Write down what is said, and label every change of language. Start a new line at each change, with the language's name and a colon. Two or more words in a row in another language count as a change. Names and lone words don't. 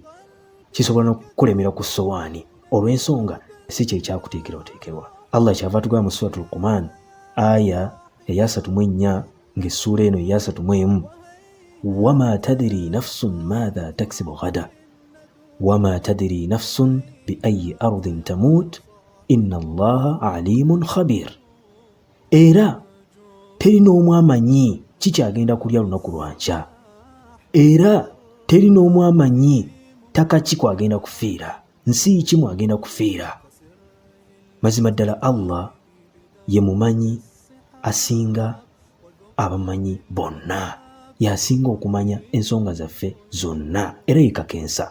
Ganda: Kisobola n'okukulemera ku ssowaani, olw'ensonga si kye kyakuteekera oteekerwa. Allah kyava tugamba mu Suratul Luqman aya eya 34 ng'essuula eno eya 31,
Arabic: وما تدري نفس ماذا تكسب غدا وما تدري نفس بأي أرض تموت إن الله عليم خبير.
Ganda: Era teri n'omu amanyi kikyagenda kulya lunaku lwa nkya, era teri n'omu amanyi ttaka ki kwagenda kufiira, nsi ki mwagenda kufiira. Mazima ddala Allah ye mumanyi asinga abamanyi bonna, y'asinga okumanya ensonga zaffe zonna, era yekakensa.